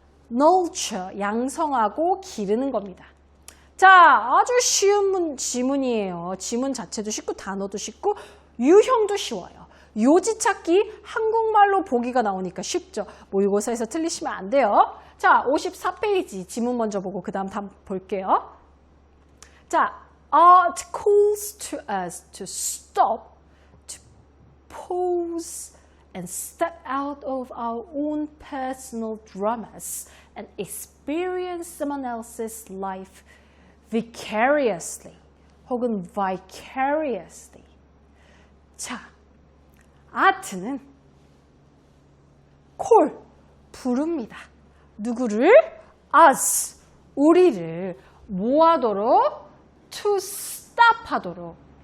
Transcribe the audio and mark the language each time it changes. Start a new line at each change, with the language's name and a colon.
Korean: nurture, 양성하고 기르는 겁니다. 자, 아주 쉬운 지문이에요. 지문 자체도 쉽고 단어도 쉽고 유형도 쉬워요. 요지 찾기 한국말로 보기가 나오니까 쉽죠. 모의고사에서 틀리시면 안 돼요. 자, 54페이지 지문 먼저 보고 그 다음 볼게요.
English: 자, art calls to us to stop, to pause and step out of our own personal dramas and experience someone else's life vicariously
Korean: 혹은
English: vicariously.
Korean: 자, 아트는 call, 부릅니다. 누구를? us, 우리를 뭐하도록? to stop 하도록.